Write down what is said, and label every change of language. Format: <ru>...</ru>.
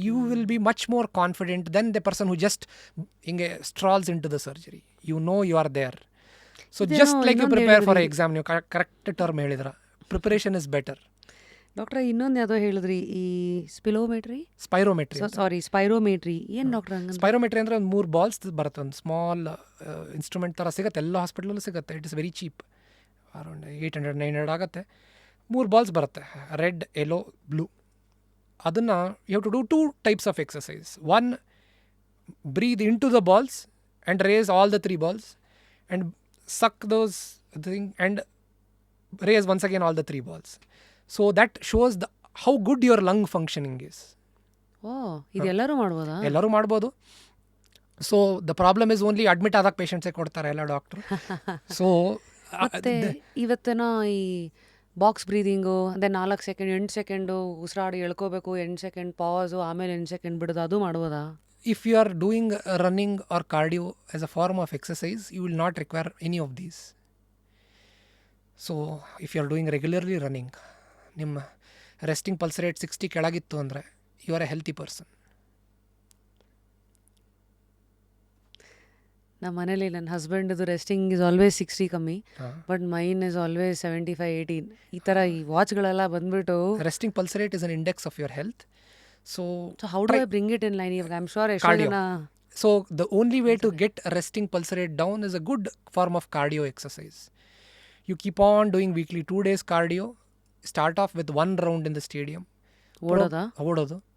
<en>You will be much more confident than the person who just strolls into the surgery. You know you are there. So just like you prepare for an exam,</en> <kn>ನೀವು correct term ಹೇಳಿದ್ರ,</kn> <en>Preparation is better.</en> <kn>Doctor ಇನ್ನೊಂದು ಯಾವುದೋ ಹೇಳಿದ್ರಿ, ಈ ಸ್ಪಿರೋಮೆಟ್ರಿ, spirometry ಏನು doctor? Spirometry ಅಂದರೆ ಒಂದು 3 balls ಬರುತ್ತೆ, ಒಂದು ಸ್ಮಾಲ್ ಇನ್ಸ್ಟ್ರೂಮೆಂಟ್ ಥರ ಸಿಗುತ್ತೆ, ಎಲ್ಲ ಹಾಸ್ಪಿಟ್ಲಲ್ಲೂ ಸಿಗುತ್ತೆ.</kn> <en>it is very cheap, around 800-900</en> <kn>ಆಗುತ್ತೆ.</kn> <en>3 balls ಬರುತ್ತೆ, red, yellow, blue.</en> <kn>ಅದನ್ನು</kn> <en>You have to do 2 types of exercise. 1, breathe into the balls and raise all the 3 balls and suck those thing and raise once again all the 3 balls. So that shows how good your lung functioning is.</en> <kn>ಇದೆಲ್ಲರೂ ಮಾಡ್ಬೋದಾ? ಎಲ್ಲರೂ ಮಾಡ್ಬೋದು.</kn> <en>so the problem is only admit</en> <kn>ಆದಾಗ ಪೇಷಂಟ್ಸೇ ಕೊಡ್ತಾರೆ ಎಲ್ಲ doctor.</kn> <en>so</en> <kn>ಮತ್ತೆ ಇವತ್ತಿನ ಈ box breathing, ಅದೇ 4 ಸೆಕೆಂಡ್ 8 ಸೆಕೆಂಡು ಉಸಿರಾಡಿ ಎಳ್ಕೋಬೇಕು, 8 ಸೆಕೆಂಡ್ ಪಾಸು, ಆಮೇಲೆ 8 ಸೆಕೆಂಡ್ ಬಿಡೋದು, ಅದು ಮಾಡ್ಬೋದಾ?</kn> <en>If you are doing running or cardio as a form of exercise, you will not require any of these. So if you are doing regularly running, ನಿಮ್ಮ resting pulse rate</en> <kn>60 ಕೆಳಗಿತ್ತು ಅಂದರೆ</kn> <en>you are a healthy person.</en> <kn>ನಮ್ಮ ಮನೇಲಿ ನನ್ನ ಹಸ್ಬೆಂಡ್ದು</kn> <en>Resting is always 60 ಕಮ್ಮಿ, but mine is always 75-80.</en> <kn>ಈ ಥರ ಈ ವಾಚ್ಗಳೆಲ್ಲ ಬಂದ್ಬಿಟ್ಟು.</kn> <en>Resting pulse rate is an index of your health. So how do I bring it in line? I'm sure cardio. So the only way to get resting pulse rate down is a good form of cardio exercise. You keep on doing weekly 2 days cardio. Start off with 1 round in the stadium.</en> <kn>ಓಡೋದು.</kn>